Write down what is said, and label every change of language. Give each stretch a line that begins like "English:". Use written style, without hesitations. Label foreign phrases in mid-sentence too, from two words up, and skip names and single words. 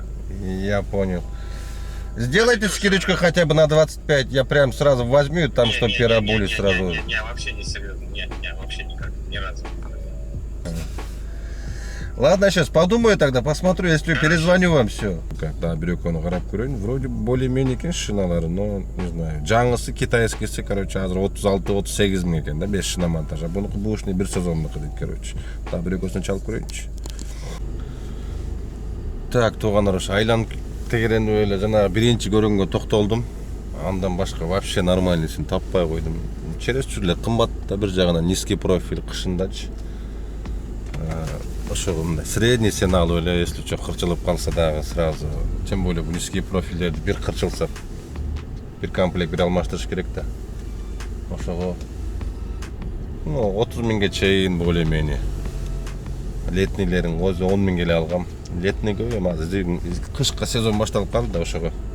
Russian: Я понял. Сделайте скидочку хотя бы на 25, я прям сразу возьму, там, чтобы переобулись сразу. Не, вообще не серьезно, не, вообще никак, ни разу. Ладно, сейчас подумаю тогда, посмотрю, если перезвоню вам, все.
Kyrgyz: Когда бирөкөнү карап көрөйүн,
Russian: вроде более-менее
Kyrgyz: экен шиналары,
Russian: но не знаю.
Kyrgyz: Жаңысы китайскийси, короче, азыр 36-38 миң экен да, 5 шиномонтаж. Бунуку бушный бир сезоннуку дейт, короче. Да, бирөкөсүн чалып көрөйүнчү. Так, туугандар, ошо айланып тегеренип эле жана биринчи көргөнгө токтолдум. Андан башка вообще нормальныйсын таппай койдум. Чересчур эле кымбат да, бир жагынан
Russian: низкий профиль
Kyrgyz: кышындачы. Ошого мындай средний сен алып эле,
Russian: если чо
Kyrgyz: кырчылып калса дагы сразу.
Russian: Тем более
Kyrgyz: бу
Russian: низкий профильдерди
Kyrgyz: бир кырчылса бир комплект бир алмаштырыш керек да. Ошого 30 миңге чейин бул эмени. Летнийлерин өзү 10 миңге эле алгам. Летний көп эмес, кышка сезон башталып калды да ошого.